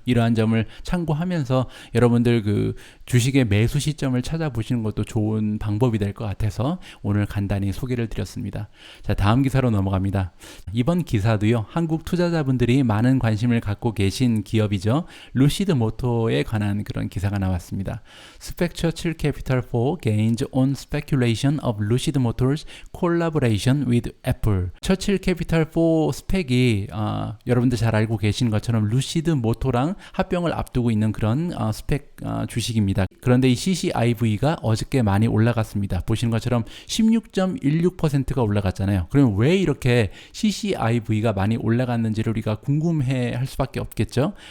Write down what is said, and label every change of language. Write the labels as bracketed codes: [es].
[ko] 이러한 점을 참고하면서 여러분들 그 주식의 매수 시점을 찾아보시는 것도 좋은 방법이 될 것 같아서 오늘 간단히 소개를 드렸습니다. 자, 다음 기사로 넘어갑니다. 이번 기사도요 한국 투자자분들이 많은 관심을 갖고 계신 기업이죠. 루시드 모토에 관한 그런 기사가 나왔습니다. [en] 스펙 처칠 캐피탈 for gains on speculation of Lucid Motors collaboration with Apple. [ko] 처칠 캐피탈 4 스펙이 여러분들 잘 알고 계신 것처럼 루시드 모토랑 합병을 앞두고 있는 그런 스펙 주식입니다. 그런데 이 CCIV가 어저께 많이 올라갔습니다. 보시는 것처럼 16.16%가 올라갔잖아요. 그럼 왜 이렇게 CCIV가 많이 올라갔는지를 우리가 궁금해 할 수밖에 없겠죠.